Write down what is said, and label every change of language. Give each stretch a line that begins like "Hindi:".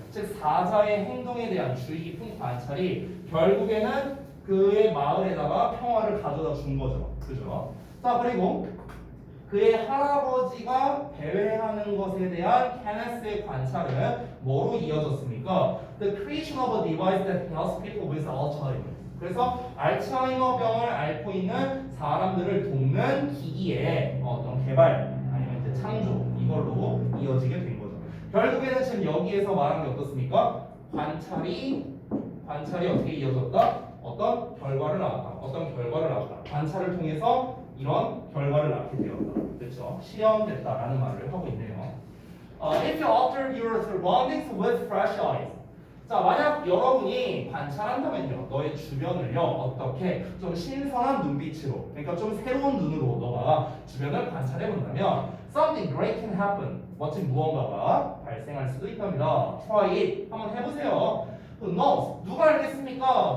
Korean: 즉 사자의 행동에 대한 주의 깊은 관찰이 결국에는 그의 마을에다가 평화를 가져다 준 거죠. 그죠? 자, 그리고 그의 할아버지가 배회하는 것에 대한 케네스의 관찰은 뭐로 이어졌습니까?
English: The creation of a device that helps people with Alzheimer.
Korean: 그래서 알츠하이머 병을 앓고 있는 사람들을 돕는 기기의 어떤 개발 아니면 이제 창조 이걸로 이어지게 된 거죠. 결국에는 지금 여기에서 말한 게 어떻습니까? 관찰이 어떻게 이어졌다? 어떤 결과를 낳았다. 관찰을 통해서 이런 결과를 낳게 되었다. 그렇죠? 실현됐다라는 말을 하고 있네요.
English: If you observe your surroundings with fresh eyes.
Korean: 자, 만약 여러분이 관찰한다면요, 너의 주변을요, 어떻게 좀 신선한 눈빛으로, 그러니까 좀 새로운 눈으로 너가 주변을 관찰해 본다면,
English: something great can happen.
Korean: 멋진 무언가가 발생할 수도 있답니다.
English: Try it.
Korean: 한번 해보세요.
English: Who knows?
Korean: 누가 알겠습니까?